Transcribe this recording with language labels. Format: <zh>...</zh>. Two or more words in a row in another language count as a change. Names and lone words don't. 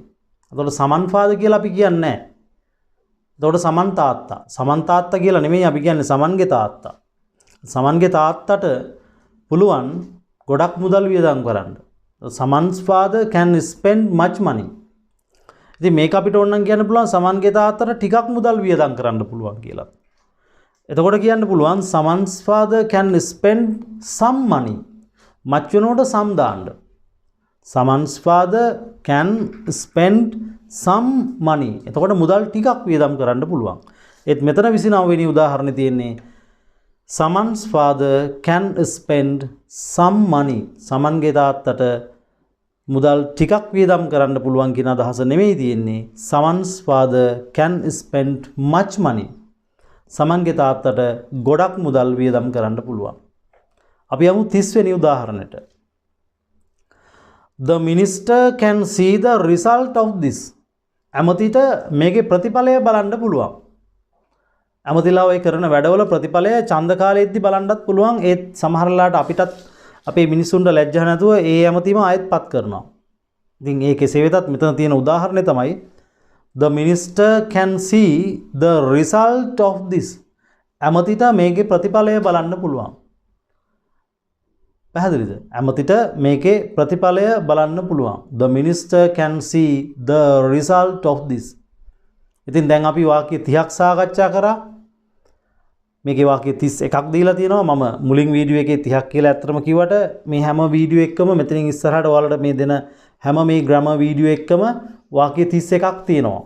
<si>එතකොට සමන් ෆාදර් කියලා අපි කියන්නේ නැහැ. එතකොට සමන් තාත්තා. සමන් තාත්තා කියලා නෙමෙයි අපි කියන්නේ සමන්ගේ තාත්තා. සමන්ගේ තාත්තට පුළුවන් ගොඩක් මුදල් වියදම් කරන්න.</si> <en>Saman's father can spend much money.</en> <si>ඉතින් මේක අපිට ඕනනම් කියන්න පුළුවන් සමන්ගේ තාත්තට ටිකක් මුදල් වියදම් කරන්න පුළුවන් කියලා. එතකොට කියන්න පුළුවන්</si> <en>Saman's father can spend some money.</en> <si>much වෙනකොට some දාන්න.</si> <en>Saman's father can spend some money.</en> <si>එතකොට මුදල් ටිකක් වියදම් කරන්න පුළුවන්. ඒත් මෙතන 29 වෙනි උදාහරණේ තියෙන්නේ</si> <en>Saman's father can spend some money.</en> <si>සමන්ගේ තාත්තට මුදල් ටිකක් වියදම් කරන්න පුළුවන් කියන අදහස නෙමෙයි තියෙන්නේ.</si> <en>Saman's father can spend much money.</en> <si>සමන්ගේ තාත්තට ගොඩක් මුදල් වියදම් කරන්න පුළුවන්. අපි යමු 30 වෙනි උදාහරණයට.</si> <en>The minister can see the result of this.</en> <si>ඇමතිට මේකේ ප්‍රතිඵලය බලන්න පුළුවන්. ඇමතිලා ඔය කරන වැඩවල ප්‍රතිඵලය ඡන්ද කාලෙද්දි බලන්නත් පුළුවන්. ඒත් සමහරලාට අපිටත් අපේ මිනිසුන්ට ලැජ්ජා නැතුව ඒ ඇමතිම ආයෙත්පත් කරනවා. ඉතින් ඒ කෙසේ වෙතත් මෙතන තියෙන උදාහරණය තමයි</si> <en>the minister can see the result of this.</en> <si>ඇමතිට මේකේ ප්‍රතිඵලය බලන්න පුළුවන්. පැහැදිලිද? ඇමතිට මේකේ ප්‍රතිඵලය බලන්න පුළුවන්.</si> <en>the minister can see the result of this.</en> <si>ඉතින් දැන් අපි වාක්‍ය 30ක් සාකච්ඡා කරා. මේකේ වාක්‍ය 31ක් දීලා තියෙනවා. මම මුලින් වීඩියෝ එකේ 30ක් කියලා ඇත්තටම කිව්වට මේ හැම වීඩියෝ එකකම මෙතනින් ඉස්සරහට ඔයාලට මේ දෙන හැම මේ ග්‍රැමර් වීඩියෝ එකකම වාක්‍ය 31ක් තියෙනවා.</si>